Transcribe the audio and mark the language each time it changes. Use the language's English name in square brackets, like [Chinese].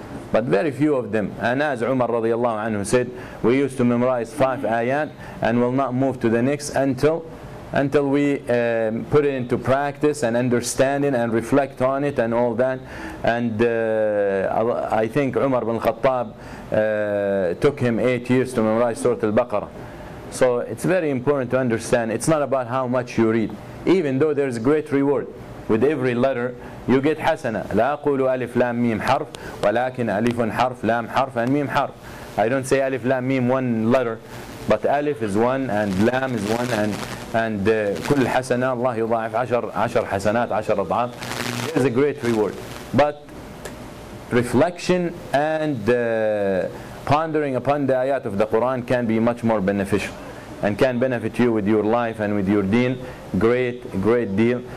[English] But very few of them. And as Umar radiallahu anhu said, we used to memorize 5 ayat and will not move to the next until we put it into practice and understand it and reflect on it and all that. And I think Umar bin Khattab took him 8 years to memorize Surah Al-Baqarah. So it's very important to understand, it's not about how much you read. Even though there's great reward. With every letter you get hasana. [Arabic] لا أقول ألف لام ميم حرف ولكن ألف حرف لام حرف and ميم حرف. [English] I don't say ألف لام ميم one letter, but ألف is one and لام is one, and [Arabic] كل حسنة الله يضاعف 10 حسنات 10 أضعاف. [English] There's a great reward. But reflection and pondering upon the ayat of the Quran can be much more beneficial and can benefit you with your life and with your deen great deal.